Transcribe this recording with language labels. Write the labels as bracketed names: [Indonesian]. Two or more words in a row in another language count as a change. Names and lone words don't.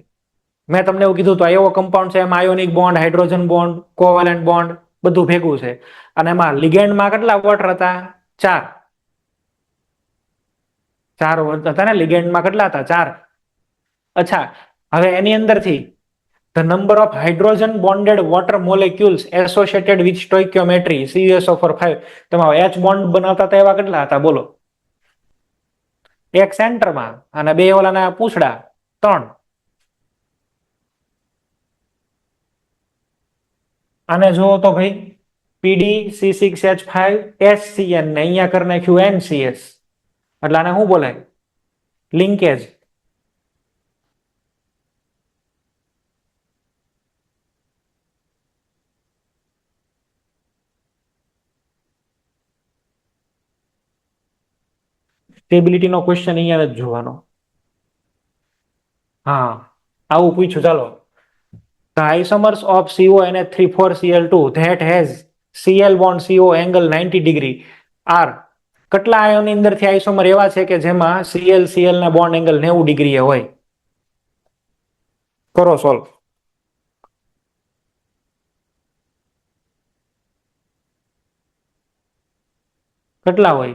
[Gujarati] મેં તમને એવું કીધું તો એવો કમ્પાઉન્ડ છે, એમાં [English] ionic bond, hydrogen bond, covalent bond [Gujarati] બધું ભેગું છે. અને એમાં લિગેન્ડમાં કેટલા વોટર હતા, 4 હતા ને. લિગેન્ડમાં કેટલા હતા, 4. અચ્છા, હવે એની અંદરથી [English] the number of hydrogen bonded water molecules associated with stoichiometry CuSO4 5, [Gujarati] તેમાં [English] H bond [Gujarati] બનાવતા હતા એવા કેટલા હતા બોલો. એક સેન્ટરમાં અને બે ઓલાના પૂછડા, 3. આને જુઓ તો ભાઈ PdC6H5SCN ને અહીંયા કરી નાખ્યું NCS, એટલે આને શું બોલાય? લિંકેજ. સ્ટેબિલિટી નો ક્વેશ્ચન અહીંયા જ જોવાનો. હા, આવું પૂછ્યું. ચાલો, [English] the isomers of CONH3,4Cl2 that has Cl bond CO angle 90 degree are, [Gujarati] કેટલા આયોની અંદરથી આઈસોમર એવા છે કે જેમાં Cl ના [English] bond angle 90 degree [Gujarati] હોય? કરો સોલ્વ. કેટલા હોય?